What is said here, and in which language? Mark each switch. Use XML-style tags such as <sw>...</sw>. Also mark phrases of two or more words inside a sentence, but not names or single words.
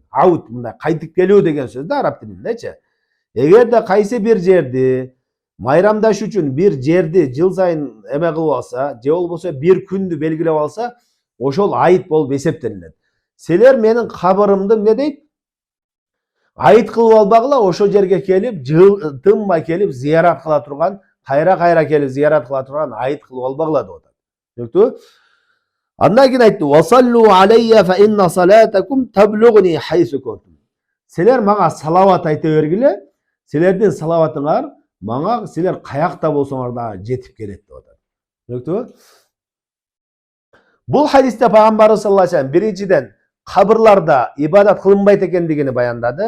<ky>Ауд мындай кайтып келүү деген сөз да араб тилиндечи. Эгерде кайсы бир жерди майрамдаш үчүн бир жерди жыл сайын эме кылып алса, же болбосо бир күндү белгилеп алса, ошол айыт болуп эсептелинет. Силер менин кабырымды эмне дейт? Айыт кылып албагыла, ошо жерге келип, тынбай келип зыярат кыла турган, кайра келип зыярат кыла турган айыт кылып албагыла деп атат. Түшүнүктүбү? Андан кийин айтты:</ky> <ar>"وصلوا علي فإن صلاتكم تبلغني حيث كنتم."</ar> <ky>Силер мага салават айта бергиле, силердин салаватыңар мага силер каякта болсоңор да жетип келет деп атат. Түшүнүктүбү? Бул хадисте пайгамбарыбыз</ky> <ar>صلى الله عليه وسلم</ar> <ky>биринчиден кабырларда ибадат кылынбайт экендигини баяндады.</ky>